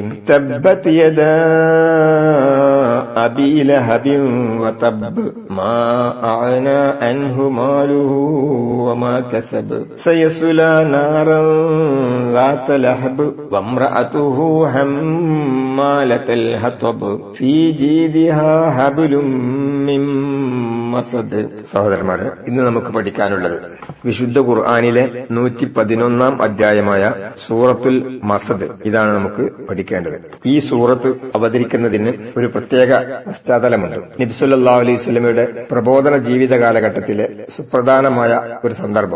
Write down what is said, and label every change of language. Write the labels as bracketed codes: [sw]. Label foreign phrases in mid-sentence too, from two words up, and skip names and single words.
[ar] تبت يدا أبي لهب وتب ما أغنى عنه ماله وما كسب سيصلى نارا ذات لهب وامرأته حمالة الحطب في جيدها حبل من മസദ്. [ml] സഹോദരന്മാരെ, ഇന്ന് നമുക്ക് പഠിക്കാനുള്ളത് വിശുദ്ധ ഖുർആനിലെ 111 അധ്യായമായ സൂറത്തുൽ മസദ്. ഇതാണ് നമുക്ക് പഠിക്കേണ്ടത്. ഈ സൂറത്ത് അവതരിക്കുന്നതിന് ഒരു പ്രത്യേക പശ്ചാത്തലമുണ്ട്. നബി [ar] صلى الله عليه وسلم [ml] പ്രബോധന ജീവിത കാലഘട്ടത്തിലെ സുപ്രധാനമായ ഒരു സന്ദർഭം.